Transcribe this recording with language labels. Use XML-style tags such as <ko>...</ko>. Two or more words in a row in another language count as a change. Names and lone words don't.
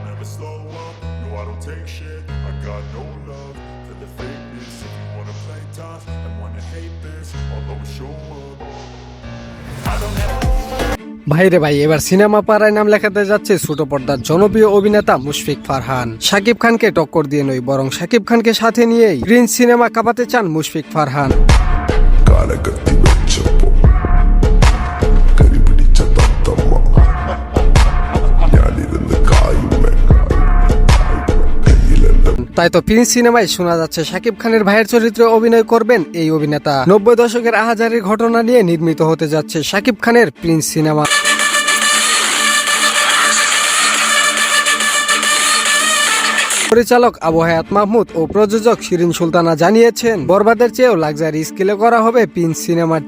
<en>slow up. No, I don't take shit. I got no love for the fakeness. If you wanna play tough and wanna hate this, I'll always show up. I don't have</en> <bn>ভাইরে ভাই, এবার সিনেমা পাড়ায় নাম লেখাতে যাচ্ছে ছোট পর্দার জনপ্রিয় অভিনেতা মুশফিক ফারহান। শাকিব খানকে টক্কর দিয়ে নয়, বরং শাকিব খানকে সাথে নিয়েই প্রিন্স সিনেমা কাঁপাতে চান মুশফিক ফারহান।</bn> <ml>കാലകത്തി വെച്ചപ്പോ കരി പിടിച്ച തത്തമ്മ ഞാനിരുന്ന് കായുമേ കയ്യിലെന്റെ</ml> <bn>তাই তো প্রিন্স সিনেমায় শোনা যাচ্ছে শাকিব খানের ভাইয়ের চরিত্রে অভিনয় করবেন এই অভিনেতা। 90 দশকের আহাজারির ঘটনা নিয়ে নির্মিত হতে যাচ্ছে শাকিব খানের প্রিন্স সিনেমা। পরিচালক আবু হায়াত মাহমুদ ও প্রযোজক শিরিন সুলতানা জানিয়েছেন, বরবাদের চেয়েও লাক্সারি স্কেলে করা হবে প্রিন্স সিনেমাটি।</bn>